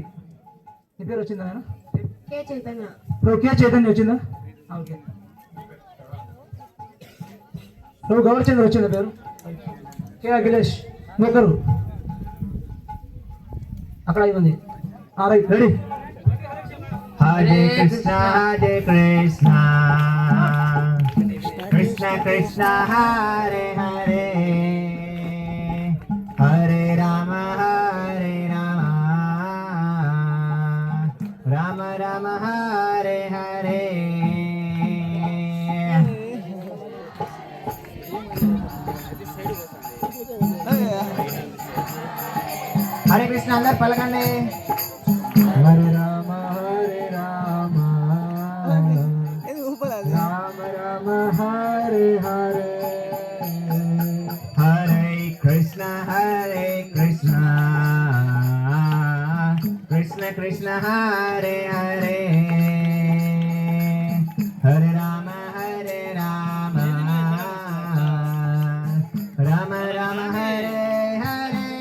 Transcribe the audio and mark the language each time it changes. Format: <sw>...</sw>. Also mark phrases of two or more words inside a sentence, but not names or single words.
<te>నీ పేరు వచ్చిందా నాయన? ఇప్పుడు కే చైతన్య వచ్చిందా? ఓకే. నువ్వు గౌరచంద్ర వచ్చిందా పేరు? కే అఖిలేష్ ఇంకొకరు అక్కడ 5 మంది. రైట్, రెడీ.</te> <sa>हरे कृष्ण कृष्ण कृष्ण हरे हरे हरे राम राम राम हरे हरे. हरे कृष्ण</sa> <te>అందరు పలకండి.</te> <sa>హరే రామ రామ రామ హరే హరే हरे कृष्ण कृष्ण कृष्ण हरे हरे हरे राम राम राम हरे हरे.</sa>